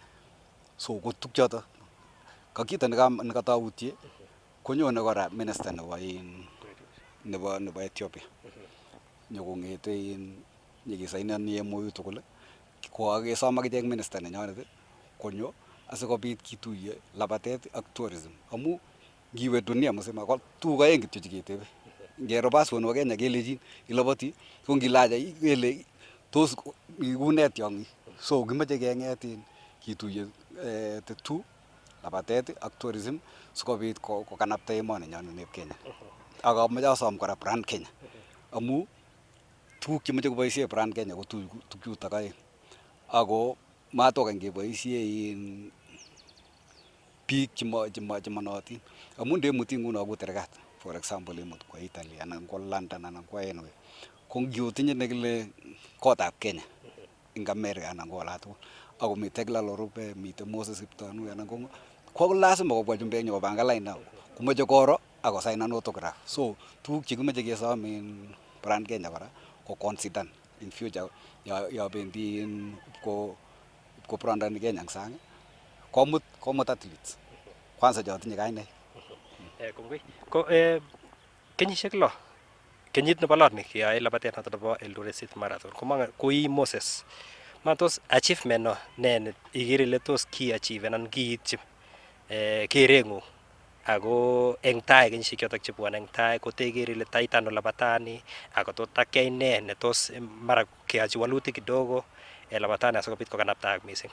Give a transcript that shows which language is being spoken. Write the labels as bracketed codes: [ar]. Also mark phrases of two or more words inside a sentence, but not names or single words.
[kln] So ko tukchoto ka kito nekatautie konyone kora minister nebo Ethiopia. Nyokong'ete nyekesainani MOU tugul ko akesom akichek minister nenyonet konyo asikobit kituye labatet ak tourism amu ngiwe [sw] dunia mzima [kln] ko tuguk aeng kityo cheketebe. Ngero passport nebo Kenya kelechin ilabati ko ngilacha kele tos ikune tiong'ik. So kimache keng'et kituye the two labatet ak tourism sikobit kokanapta emoni nyon nebo Kenya. Ak amache asom kora brand Kenya amu tuguk chemoche koboisie brand Kenya ko tuguchutok aeng. Ako matokany keboisie biik chemonootin amu ndemuti nguno ku tergat [en] for example [kln] imut kwa Italy anan kwa London anan kwa anywhere ko ngiutinye nekile kotab Kenya ing America anan ko ola tugul ako mitei Tekla Lorube mitei Moses Kiptanui anan ko lazima kobwa chumbek nyokopanga lain komoche koro ako signan autograph. So tuguk chekimache kesom brand Kenya kora ko [en] consider in future [kln] ya bendi ko brandani Kenya eng sang komut athletes kwanza chotinye kainaik. Ko kenyisiek lo kenyit nebo lot ni keyoe labatet noto nebo Eldoret City Marathon koi Moses matos achievement no ne ikere ile tos ki achieve anan kiityi kereng'ung ako eng tai kenyisiek chotok chebwone eng tai kotekere ile taitano labatani ako tot takyai ne tos mara keyochi walutik kidogo labatani asikobit kokanaptaak mising.